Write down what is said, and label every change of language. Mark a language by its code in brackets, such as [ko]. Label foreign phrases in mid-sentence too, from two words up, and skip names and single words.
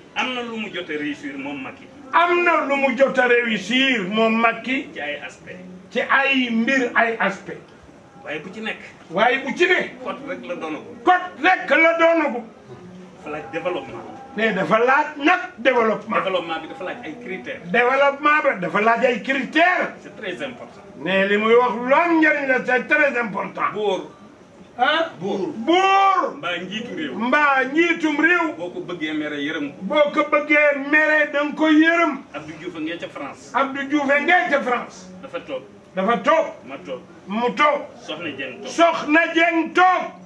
[wo] Am na lu mu jot a réussir moom Macky. Am na lu mu jot a réussir moom Macky. Ci ay aspect. Ci ay mbir, ay aspect. Waaye bu ci nekk. Waaye bu ci ne. Code rek la doonagum. Code rek la doonagum. Dafa laaj développement. Ne dafa laaj nag développement. Développement bi dafa laaj ay critères. Développement bi dafa laaj ay critères. [fr] C'est très important. [wo] Ne li muy wax lu am njëriñ la, [fr] c'est très important. [wo] Bu wóor. Ah? Buur. Buur. Mbaa njiitu réew. Mbaa njiitum réew. Boo ko bëggee mere, yërëm ko. Boo ko bëggee mere, da nga ko yërëm. Abdou Diouf a ngee ca France. Abdou Diouf a ngee ca France. Dafa toog. Dafa toog. Ma toog. Mu toog. Soxna Dieng toog. Soxna Dieng toog.